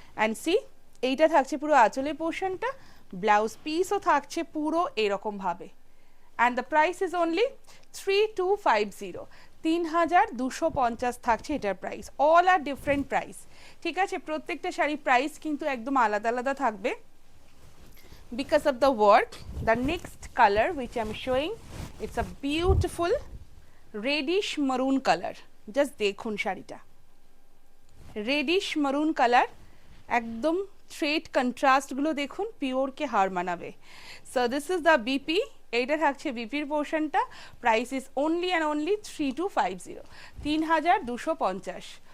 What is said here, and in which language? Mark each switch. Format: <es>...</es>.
<bn>And C, এইটা থাকছে পুরো আঁচলের পোর্শনটা, ব্লাউজ পিসও থাকছে পুরো এরকমভাবে।</bn> <en>and the price is only 3250, 3250</en> <bn>থাকছে এটার প্রাইস।</bn> <en>all are different price,</en> <bn>ঠিক আছে? প্রত্যেকটা শাড়ি প্রাইস কিন্তু একদম আলাদা আলাদা থাকবে</bn> <en>because of the work. The next color which I am showing, it's a beautiful reddish maroon color.</en> <bn>Just দেখুন শাড়িটা, রেডিশ মারুন কালার, একদম থ্রেড কন্ট্রাস্টগুলো দেখুন, পিওরকে হার মানাবে।</bn> <en>so this is the BP,</en> <bn>এইটা থাকছে বিপির পোর্শনটা।</bn> <en>Price is only and only 3250, 3250।</en>